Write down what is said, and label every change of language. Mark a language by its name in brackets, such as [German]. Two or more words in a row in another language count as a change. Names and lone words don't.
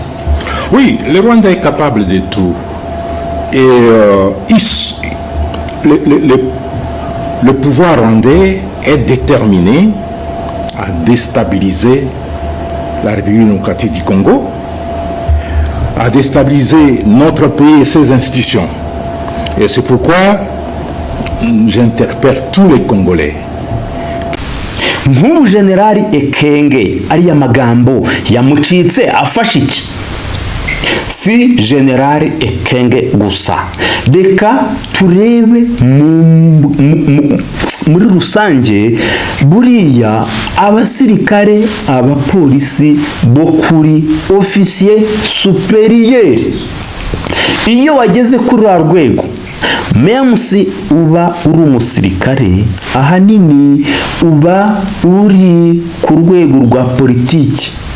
[French] Oui, le Rwanda est capable de tout. Et le pouvoir rwandais est déterminé à déstabiliser la République démocratique du Congo, à déstabiliser notre pays et ses institutions. Et c'est pourquoi j'interpelle tous les Congolais. [Kinyarwanda] Nk'ubu Generali Ekenge ariya magambo yamucitse afashe iki? Si Generali Ekenge gusa, reka turebe muri rusange buriya abasirikare, abapolisi bo kuri ofisiye superiyeri, iyo wageze kuri rwa rwego, memusi uba uri umusirikare, ahanini uba uri ku rwego rwa politiki.